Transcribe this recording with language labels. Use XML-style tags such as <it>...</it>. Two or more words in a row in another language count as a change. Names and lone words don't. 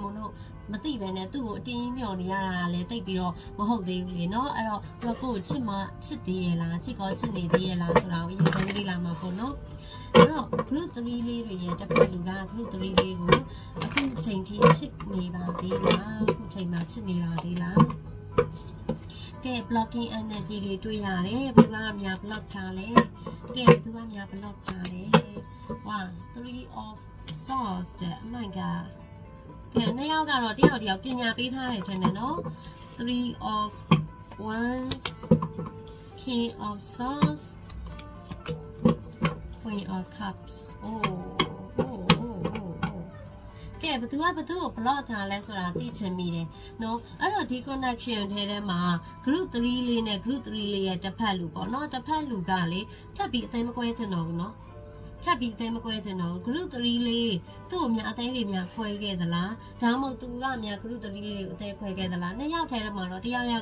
<my>လို့မသိပဲနဲ့သူ့ကိုအတင်းမျှော်နေရတာလည်းတိတ်ပြီးတော့မဟုတ်သေးဘူးလေနော်အဲ့တော့သူကကိုယ့်ကိုချစ်သေးရဲ့လား ချစ်ကောချစ်နေသေးရဲ့လားဆိုတာကိုအရင်ဆုံးလေးလာမှာပေါ့နော်အဲ့တော့ group 3လေးတွေရဲ့တစ်ဖ က်လူက group 3လေးကိုအခုချိန်ထိချစ်နေပါသေးလားအခုချိန်မှာချစ်နေပါသေးလားကဲ</my> <en>blocking energy</en> <my>တွေတွေ့ရတယ်ဘယ်သူကများ block ထားလဲကဲဘယ်သူကများ block ထားလဲ wow</my> <en>3 of swords oh my god</en> <my>ကဲနှစ်ယောက်ကတော့တယောက်ပညာပေးထားတယ်ထင်တယ်နော်</my> <en>3 of wands king of swords Queen of Cups</en> <my>ကဲဘသူကို block ထားလဲဆိုတာသိချင်မိတယ်နော်အဲ့တော့ဒီ connection ထဲမှာ group 3လေးနဲ့ group 3လေးရဲ့တစ်ဖက်လူပေါ့နော်တစ်ဖက်လူကလေထပ်ပြီးအသိမကွဲချင်တော့ဘူးနော်ထပ် ပြီးအသိမကွဲချင်တော့ group 3လေးသူ့ကိုများအသိတွေများခွဲခဲ့သလားဒါမှမဟုတ်သူကများ group 3လေးကိုအသိခွဲခဲ့သလားနှစ်ယောက်ထဲမှာတော့တယောက်</my>